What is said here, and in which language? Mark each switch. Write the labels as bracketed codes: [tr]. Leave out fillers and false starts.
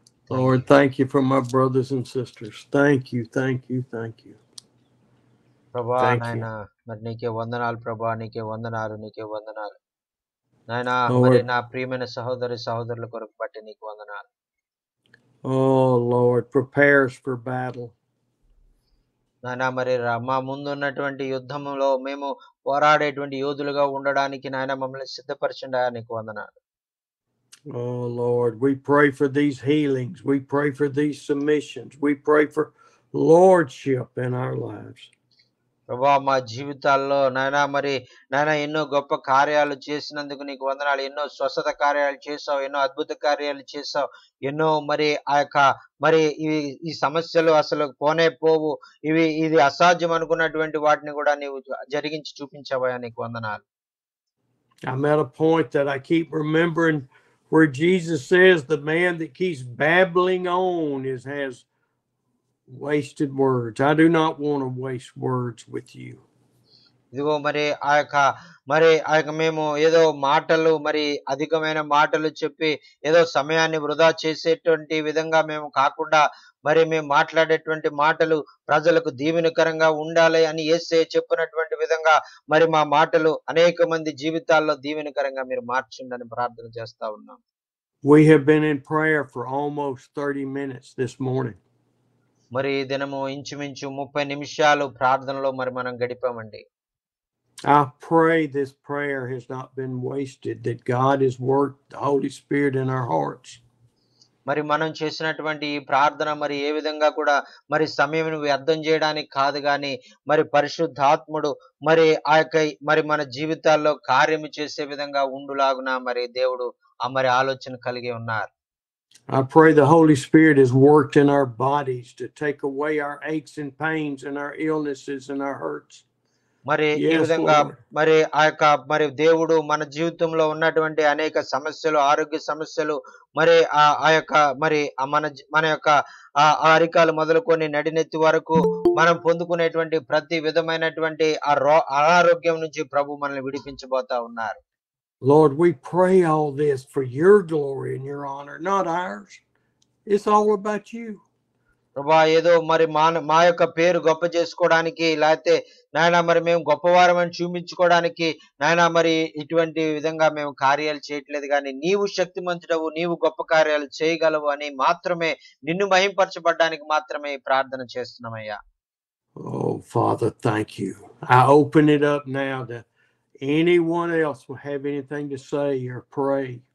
[en] Lord, thank you for my brothers and sisters. Thank you, thank you, thank you. [te] ప్రభా నాయనా మరి నీకే వందనాలు ప్రభా, నీకే వందనాలు, నీకే వందనాలు నాయనా. మరి నా ప్రియమైన సహోదరి సహోదరుల కొరకు బట్టి నీకు వందనాలు. [en] Oh Lord, prepare us for battle. [te] నాయనా మరి మా ముందు ఉన్నటువంటి యుద్ధంలో మేము పోరాడేటువంటి యోధులుగా ఉండడానికి నాయన మమ్మల్ని సిద్ధపరచండి. నీకు వందనాలు. [en] Oh Lord, we pray for these healings. We pray for these submissions. We pray for lordship in our lives. [te] ప్రభా మా జీవితాల్లో నాయనా ఎన్నో గొప్ప కార్యాలు చేసినందుకు నీకు వందనాలు. ఎన్నో స్వస్థత కార్యాలు చేసావు, ఎన్నో అద్భుత కార్యాలు చేసావు, ఎన్నో మరి ఆ యొక్క మరి ఈ సమస్యలు అసలు పోనే పోవు, ఇది అసాధ్యం అనుకున్నటువంటి వాటిని కూడా నీవు జరిగించి చూపించావా, నీకు వందనాలు. [en] I'm at a point that I keep remembering where Jesus says the man that keeps babbling on has wasted words. I do not want to waste words with you. [te] ఇదిగో మరి ఆ యొక్క మేము ఏదో మాటలు మరి అధికమైన మాటలు చెప్పి ఏదో సమయాన్ని వృధా చేసేటువంటి విధంగా మేము కాకుండా మరి మేము మాట్లాడేటువంటి మాటలు ప్రజలకు దీవెనకరంగా ఉండాలి అని యేసయ్య చెప్పినటువంటి విధంగా మరి మా మాటలు అనేక మంది జీవితాల్లో దీవెనకరంగా మీరు మార్చండి ప్రార్థన చేస్తా ఉన్నాం. [en] We have been in prayer for almost 30 minutes this morning. [te] మరి దినము ఇంచుమించు 30 నిమిషాలు ప్రార్థనలో మరి మనం గడిపామండి. [en] I pray this prayer has not been wasted, that God has worked the Holy Spirit in our hearts. [te] మరి మనం చేసినటువంటి ఈ ప్రార్థన మరి ఏ విధంగా కూడా మరి సమయం వ్యర్థం చేయడానికి కాదు గాని మరి పరిశుద్ధాత్ముడు మరి ఆ యొక్క మరి మన జీవితాల్లో కార్యము చేసే విధంగా ఉండులాగున మరి దేవుడు మరి ఆలోచన కలిగి ఉన్నారు. [en] I pray the Holy Spirit has worked in our bodies to take away our aches and pains and our illnesses and our hurts. [te] మరి ఈ విధంగా మరి ఆ యొక్క మరి దేవుడు మన జీవితంలో ఉన్నటువంటి అనేక సమస్యలు, ఆరోగ్య సమస్యలు మరి ఆ యొక్క మరి మన యొక్క అరికాలు మొదలుకొని నడినెత్తి వరకు మనం పొందుకునేటువంటి ప్రతి విధమైనటువంటి అనారోగ్యం నుంచి ప్రభు మనల్ని విడిపించబోతా ఉన్నారు. [en] Lord, we pray all this for your glory and your honor, not ours. It's all about you. [te] ప్రభా ఏదో మరి మా యొక్క పేరు గొప్ప చేసుకోవడానికి, లేకపోతే నాయన మరి మేము గొప్పవారమని చూపించుకోవడానికి నాయన మరి ఇటువంటి విధంగా మేము కార్యాలు చేయట్లేదు, కానీ నీవు శక్తిమంతుడవు, నీవు గొప్ప కార్యాలు చేయగలవు అని మాత్రమే, నిన్ను మహింపరచబడ్డానికి మాత్రమే ఈ ప్రార్థన చేస్తున్నామయ్యా. [en] Oh, Father, thank you. I open it up now to anyone else will have anything to say or pray.